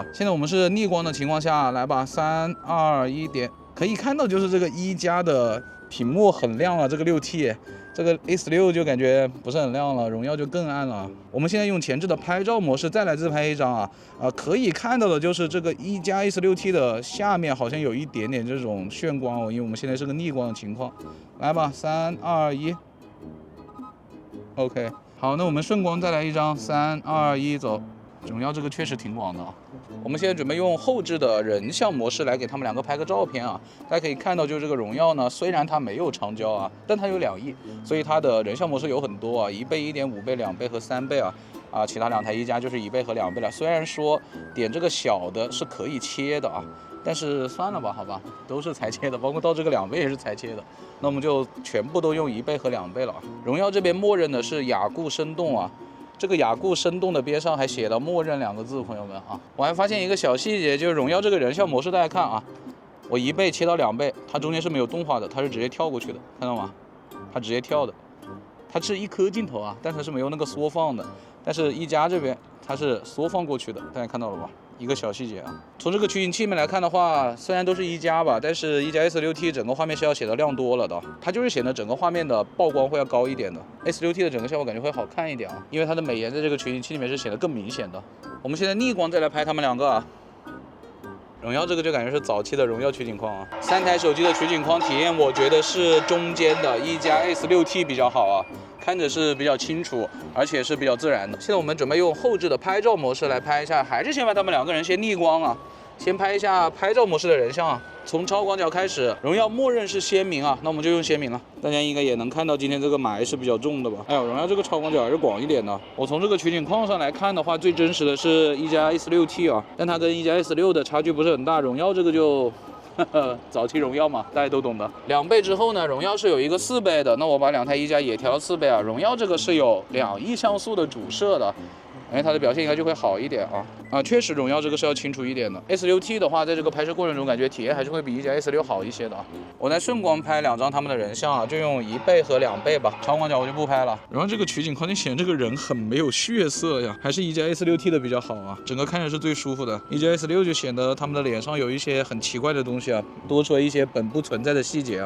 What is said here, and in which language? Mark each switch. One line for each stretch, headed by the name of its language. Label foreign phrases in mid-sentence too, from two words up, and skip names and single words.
Chinese: 現在我們是逆光的情況下來吧，3、2、1點，可以看到就是這個一加的屏幕很亮了，這個6T。這個 S6就感覺不是很亮了，榮耀就更暗了。我們現在用前置的拍照模式再來自拍一張啊，可以看到的就是這個一加 S6T 的下面好像有一點點這種炫光哦，因為我們現在是個逆光的情況。來吧，3、2、1 ，OK， 好，那我們順光再來一張，3、2、1走。榮耀這個確實挺廣的啊。我們現在準備用後置的人像模式來給他們2個拍個照片啊。大家可以看到，就是這個榮耀呢，雖然它沒有長焦啊，但它有2億，所以它的人像模式有很多啊，1倍、1.5倍、2倍和3倍啊。其他2台一加就是1倍和2倍了。雖然說點這個小的是可以切的啊，但是算了吧，好吧，都是裁切的，包括到這個2倍也是裁切的。那我們就全部都用1倍和2倍了啊。榮耀這邊默認的是雅固生動啊。這個雅固生動的邊上還寫了默認2個字，朋友們啊，我還發現一個小細節，就是榮耀這個人像模式，大家看啊，我1倍切到2倍，它中間是沒有動畫的，它是直接跳過去的，看到嗎？它直接跳的。它是一顆鏡頭啊，但它是沒有那個縮放的。但是一加這邊它是縮放過去的，大家看到了吧？一個小細節啊。從這個取景器裡面來看的話，雖然都是一加吧，但是一加 S6T 整個畫面是要顯得亮多了的，它就是顯得整個畫面的曝光會要高一點的。S6T 的整個效果感覺會好看一點啊，因為它的美顏在這個取景器裡面是顯得更明顯的。我們現在逆光再來拍他們兩個啊。榮耀這個就感覺是早期的榮耀取景框啊。3台手機的取景框體驗，我覺得是中間的一加 S6T 比較好啊，看着是比較清楚，而且是比較自然的。现在我們準備用後置的拍照模式來拍一下，還是先把他們兩個人先逆光啊，先拍一下拍照模式的人像啊。從超廣角開始，榮耀默認是鮮明啊，那我們就用鮮明了。大家應該也能看到今天這個霾是比較重的吧？哎呦，榮耀這個超廣角還是廣一點的。我從這個取景框上來看的話，最真實的是一加 S6T 啊，但它跟一加 S6的差距不是很大。榮耀這個就早期榮耀嘛，大家都懂的。2倍之後呢，榮耀是有一個4倍的，那我把2台一加也調到4倍啊。榮耀這個是有2億像素的主攝的。它的表現應該就會好一點啊！確實榮耀這個是要清楚一點的。S6T 的話，在這個拍攝過程中，感覺體驗還是會比一加 S6 好一些的啊。我在順光拍2張他們的人像啊，就用1倍和2倍吧，超廣角我就不拍了。然後這個取景框就顯這個人很沒有血色呀，還是一加 S6T 的比較好啊，整個看着是最舒服的。一加 S6就顯得他們的臉上有一些很奇怪的東西啊，多出了一些本不存在的細節啊。